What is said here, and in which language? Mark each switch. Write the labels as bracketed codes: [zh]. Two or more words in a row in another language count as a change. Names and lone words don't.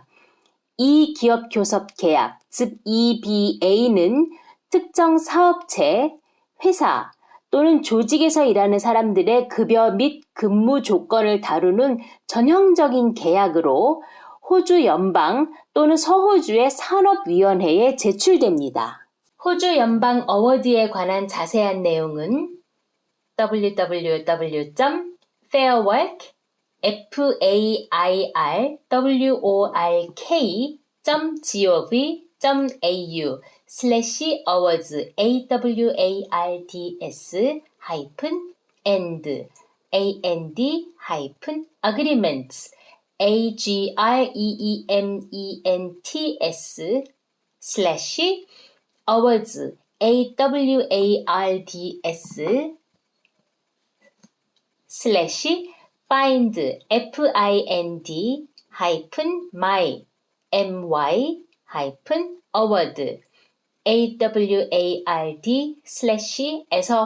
[ko] 이 기업 교섭 계약, 즉 EBA는 특정 사업체, 회사 또는 조직에서 일하는 사람들의 급여 및 근무 조건을 다루는 전형적인 계약으로 호주 연방 또는 서호주의 산업위원회에 제출됩니다. 호주 연방 어워드에 관한 자세한 내용은 [en] www.fairwork.gov.au/awards awards agreements awards/find find-my-award award/에서